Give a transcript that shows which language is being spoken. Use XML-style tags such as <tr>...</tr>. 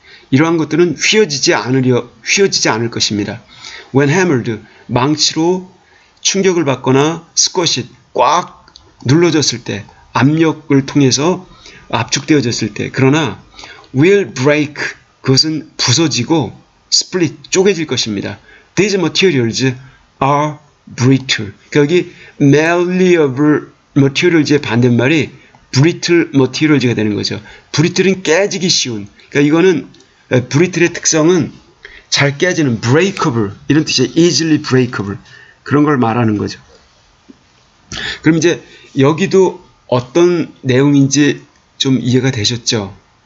<ko>이러한 것들은 휘어지지 않을 것입니다.</ko> <en>When hammered,</en> <ko>망치로 충격을 받거나 squashed, 꽉 눌러졌을 때, 압력을 통해서 압축되어졌을 때, 그러나</ko> <en>will break,</en> <ko>그것은 부서지고 split, 쪼개질 것입니다.</ko> <en>These materials are brittle.</en> <ko>그러니까 여기 malleable materials의 반대말이 brittle materials가 되는 거죠. brittle은 깨지기 쉬운. 그러니까 이거는 brittle의 특성은 잘 깨지는 breakable 이런 뜻이에요.</ko> <en>easily breakable</en> <ko>그런 걸 말하는 거죠. 그럼 이제 여기도 어떤 내용인지 좀 이해가 되셨죠?</ko>